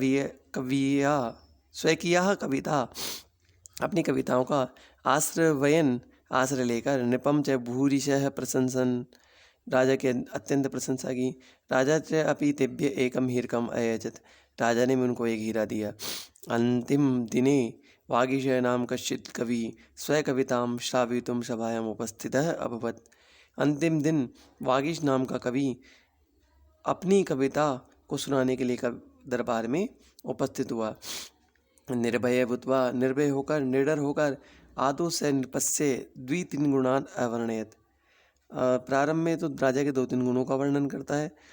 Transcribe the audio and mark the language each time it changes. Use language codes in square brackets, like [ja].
[sa] स्वकीया कविता, [hi] अपनी कविताओं का आश्रय लेकर [sa] नृपम च भूरिशः प्रशंसन, [hi] राजा की अत्यंत प्रशंसा की। [sa] राजा च अपि तेभ्य एकम हीरकम अयजत, [hi] राजा ने भी उनको एक हीरा दिया। [sa] अंतिम दिने वागीश नाम कश्चित् कवि स्वकवितां श्रावयितुं सभायाम् उपस्थितः अभवत्। [hi] अंतिम दिन वागीश नाम का कवि अपनी कविता को सुनाने के लिए दरबार में उपस्थित हुआ। [sa] निर्भय भूत्वा, [hi] निर्भय होकर, निडर होकर, [sa] आदौ से नृपस्य द्वि-तीन गुणान अवर्णयत, [hi] प्रारंभ में तो राजा के 2-3 गुणों का वर्णन करता है।